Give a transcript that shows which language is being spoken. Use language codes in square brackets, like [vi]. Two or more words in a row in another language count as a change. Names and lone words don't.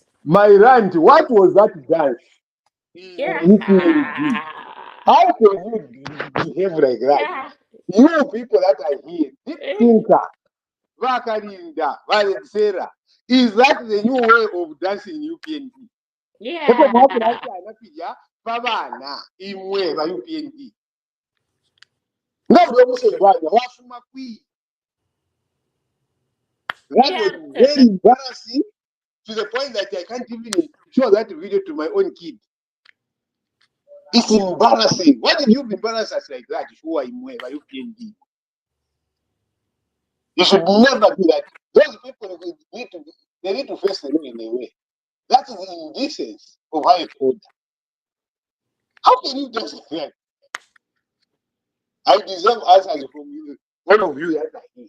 [en] My rant. What was that dance? Yeah. UPND. How can you behave like that? Yeah. You people that are here, deep thinker, Vakarinda, Valensera, is that the new way of dancing in UPND? Yeah. [bem] Pavana, imwe va UPND. [en] That was very embarrassing to the point that I can't even show that video to my own kid. It's embarrassing. Why did you embarrass us like that? Who are [bem] imwe va [en] UPND? You should never do that. Those people need to face the law in a way. That is the indecency of how it order. How can you just say that? I deserve answers from you, one of you that are here.